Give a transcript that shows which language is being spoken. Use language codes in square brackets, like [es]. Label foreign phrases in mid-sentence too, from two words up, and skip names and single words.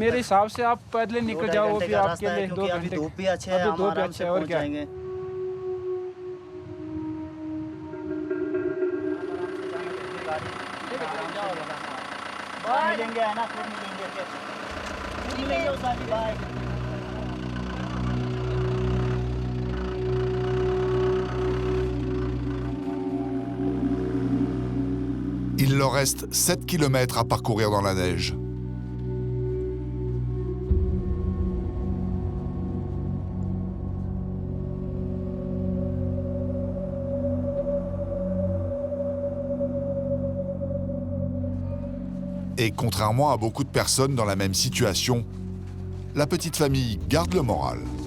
[hi] मेरे हिसाब से आप पैदल ही निकल जाओ, वो भी आपके लिए 2 घंटे। धूप भी अच्छे है, हम आराम से पहुंच जाएंगे। मिलेंगे है ना, फिर मिलेंगे उस्ताद जी, बाय। [fr] Il leur reste 7 kilomètres à parcourir dans la neige. Et contrairement à beaucoup de personnes dans la même situation, la petite famille garde le moral.